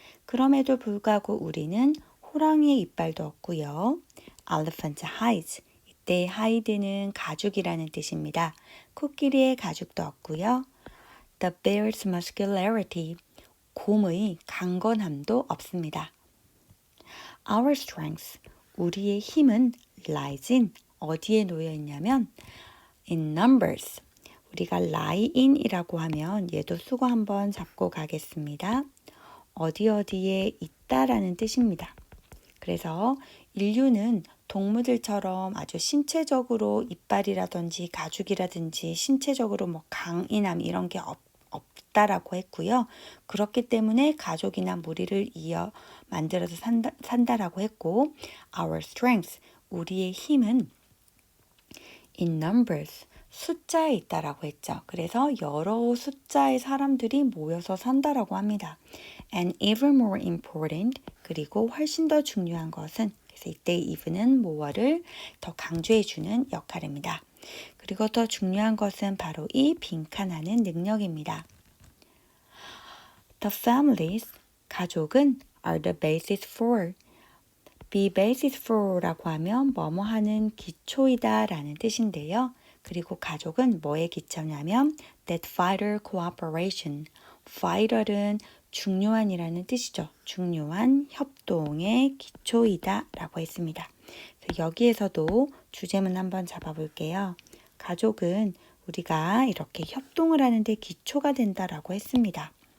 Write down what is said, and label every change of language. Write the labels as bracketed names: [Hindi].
[Korean] 그럼에도 불구하고 우리는 호랑이의 이빨도 없고요. [English] Elephant hides, [Korean] 이때 hide는 가죽이라는 뜻입니다. 코끼리의 가죽도 없고요. [English] The bear's muscularity, [Korean] 곰의 강건함도 없습니다. [English] Our strength, [Korean] 우리의 힘은 [English] lies in, [Korean] 어디에 놓여 있냐면 [English] in numbers. [Korean] 우리가 lie in이라고 하면 얘도 수거 한번 잡고 가겠습니다. 어디에 있다라는 뜻입니다. 그래서 인류는 동물들처럼 아주 신체적으로 이빨이라든지 가죽이라든지 신체적으로 뭐 강인함 이런 게 없다라고 했고요. 그렇기 때문에 가족이나 무리를 이어 만들어서 산다라고 했고, [English] our strength, [Korean] 우리의 힘은 [English] in numbers, [Korean] 숫자에 있다라고 했죠. 그래서 여러 숫자의 사람들이 모여서 산다라고 합니다. [English] And even more important, [Korean] 그리고 훨씬 더 중요한 것은, 그래서 이때 even은 more를 더 강조해주는 역할입니다. 그리고 더 중요한 것은 바로 이 빈칸하는 능력입니다. [English] The families, [Korean] 가족은 [English] are the basis for, be basis for [Korean] 라고 하면 뭐뭐 하는 기초이다 라는 뜻인데요. 그리고 가족은 뭐의 기초냐면 [English] that vital cooperation, [Korean] vital은 중요한이라는 뜻이죠. 중요한 협동의 기초이다 라고 했습니다. 여기에서도 주제문 한번 잡아볼게요. 가족은 우리가 이렇게 협동을 하는데 기초가 된다라고 했습니다.